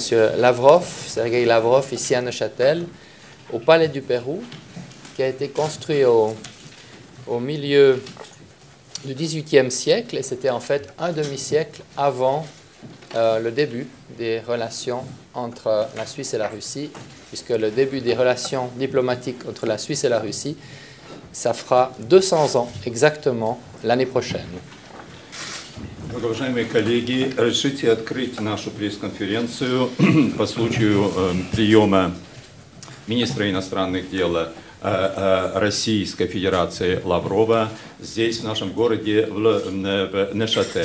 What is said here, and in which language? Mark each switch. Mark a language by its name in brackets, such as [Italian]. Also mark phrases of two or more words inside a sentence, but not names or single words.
[French] Lavrov, Sergueï Lavrov, ici à Neuchâtel, au Palais du Pérou, qui a été construit au milieu du XVIIIe siècle, et c'était en fait un demi-siècle avant le début des relations entre la Suisse et la Russie, puisque le début des relations diplomatiques entre la Suisse et la Russie, ça fera 200 ans exactement l'année prochaine. [Russian] Уважаемые коллеги, разрешите открыть нашу пресс-конференцию по случаю приема министра иностранных дел Российской Федерации Лаврова здесь, в нашем городе, в Neuchâtel.